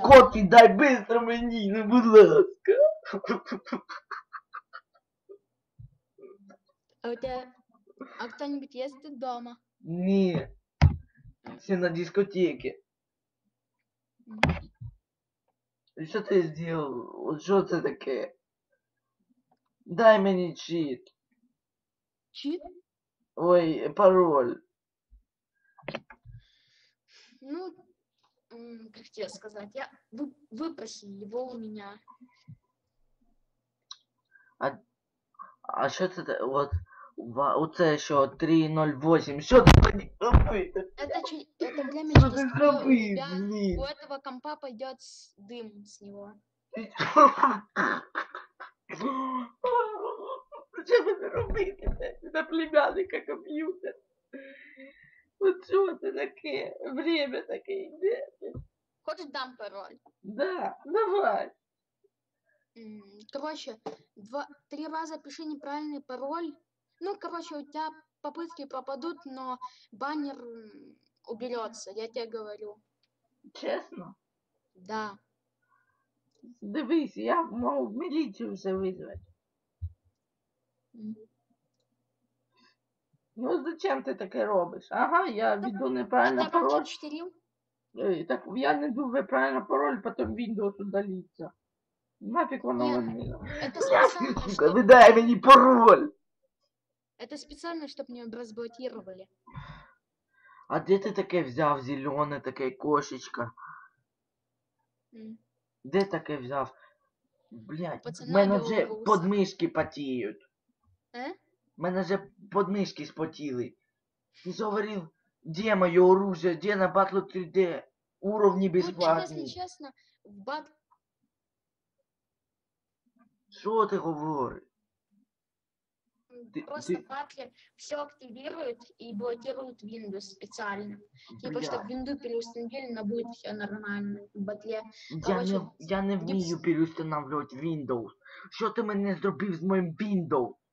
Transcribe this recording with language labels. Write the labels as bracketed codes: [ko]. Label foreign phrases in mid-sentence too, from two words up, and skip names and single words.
[ru] Кофе дай быстро [uk] мені, ну будь ласка. [ru] А у тебя... А кто-нибудь есть тут дома? Не. Все на дискотеке. И что ты сделал? Вот что это такое? Дай мне чит. Чит? Ой, пароль. Ну, как тебе сказать, я выпроси его у меня. А что это вот? [uk] Оце що 3.08. Що ти зробив? [ru] Это время [uk] Що ти [ru] через [uk] зробив, блін? [ru] у этого компа пойдет дым с него. Зачем это робити? На племянника комп'ютер. [uk] Вот що це таке? Время таке йде. [ru] Хочешь дам пароль? Да, давай. Короче, 3 раза пиши неправильный пароль. Ну, короче, у тебя попытки пропадут, но баннер уберется, я тебе говорю. [uk] Чесно? [ru] Да. [uk] Дивись, я мав міліцію все визвати. Ну зачем ти таке робиш? [ru] Ага, я введу неправильно Ты пароль. пакет штырил? Так я не введу правильно пароль, потім Windows удалиться. [uk] Нафиг воно [ru] Нет, [uk] мені. [ru] это специально, Сука, чтоб... [uk] віддай мені пароль! [ru] Это специально, чтобы не разблокировали. [uk] А де ти таке взяв зелене, таке кошечка? Де таке взяв? Блять, в [ru] Пацана [uk] мене вже [ru] Белоруса. [uk] подмишки потіють. Э? В мене вже подмишки спотіли. Ти ж говорив, де моє оружие, де на Battle 3D? Уровні [ru] Ну, так, если [uk] безплатні. [ru] честно, в бат... [uk] Що ти говориш? [ru] Просто батлер все активирует и блокирует Windows специально. Типа, чтобы Блядь. винду переустановили, но будет все нормально в батле. [uk] Я не вмію переустанавливати Windows. Що ти мене зробив з моїм Windows?